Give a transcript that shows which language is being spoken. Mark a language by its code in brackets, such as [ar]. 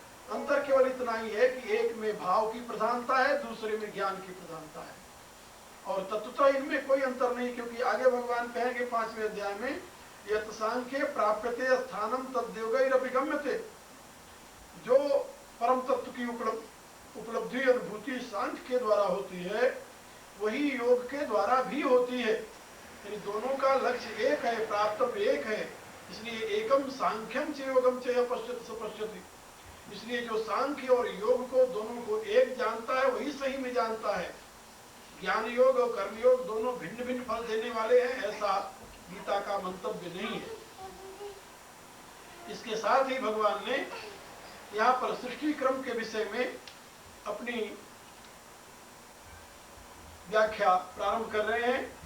[hi] अंतर केवल इतना ही है कि एक में भाव की प्रधानता है, दूसरे में ज्ञान की प्रधानता है, और तत्वतः इनमें कोई अंतर नहीं, क्योंकि आगे भगवान कहेंगे 5वें अध्याय में, [sa] यत् सांख्ये प्राप्यते स्थानम तद्योगैरभिगम्यते। [hi] जो परम तत्व की उपलब्धि अनुभूति सांख्य के द्वारा होती है, वही योग के द्वारा भी होती है। यानी दोनों का लक्ष्य एक है, प्राप्तव्य एक है। [sa] इसलिए एकम सांख्यम च योगम च यः पश्यति स पश्यति। [hi] इसलिए जो सांख्य और योग को दोनों को एक जानता है, वही सही में जानता है। ज्ञान योग और कर्म योग दोनों भिन्न भिन्न फल देने वाले हैं, ऐसा गीता का मंतव्य नहीं है। इसके साथ ही भगवान ने यहाँ पर सृष्टि क्रम के विषय में अपनी व्याख्या प्रारंभ कर रहे हैं।